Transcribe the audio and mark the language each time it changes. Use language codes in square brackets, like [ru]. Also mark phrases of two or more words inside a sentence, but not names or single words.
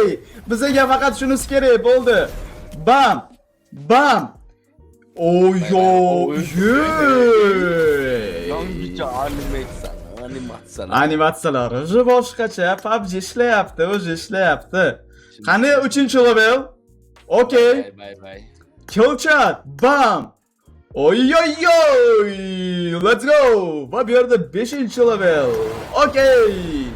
[uz] Bizga faqat shunisi kerak bo'ldi. Bam. Yangicha animatsiyalar boshqacha. PUBG ishlayapti. Qani 3-level? Okey. Bye. [en] Kill chat. Bam. Oy. Let's go. [uz] Va bu yerda 5-level. Okey.